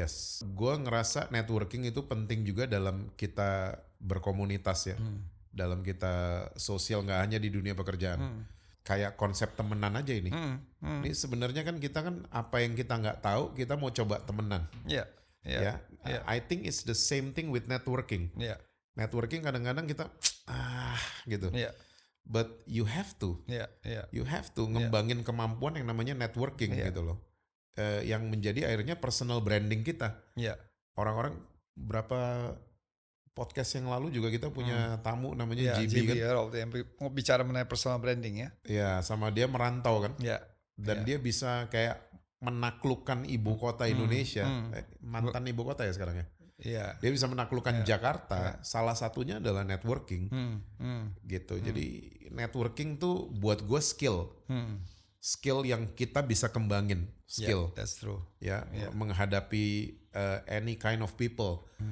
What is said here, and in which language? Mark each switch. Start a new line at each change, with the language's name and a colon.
Indonesian: Yes, gua ngerasa networking itu penting juga dalam kita berkomunitas ya. Dalam kita sosial, nggak hanya di dunia pekerjaan. Kayak konsep temenan aja ini. Ini sebenarnya kan kita kan apa yang kita nggak tahu kita mau coba temenan. Iya.
English: I think it's the same thing with networking.
Indonesian: Networking kadang-kadang kita gitu.
English: But you have to. You have to
Indonesian: ngembangin kemampuan yang namanya networking gitu loh. Yang menjadi akhirnya personal branding kita. Orang-orang berapa podcast yang lalu juga kita punya tamu namanya GB kan. Yang mau bicara mengenai personal branding ya. Ya, sama dia merantau kan. Dan dia bisa kayak menaklukkan ibu kota Indonesia. Mantan ibu kota ya sekarang ya. Dia bisa menaklukkan Jakarta. Salah satunya adalah networking. Gitu. Jadi networking tuh buat gue skill. Skill yang kita bisa kembangin. Skill.
English: That's true.
Indonesian: Ya, menghadapi
English: any kind of people.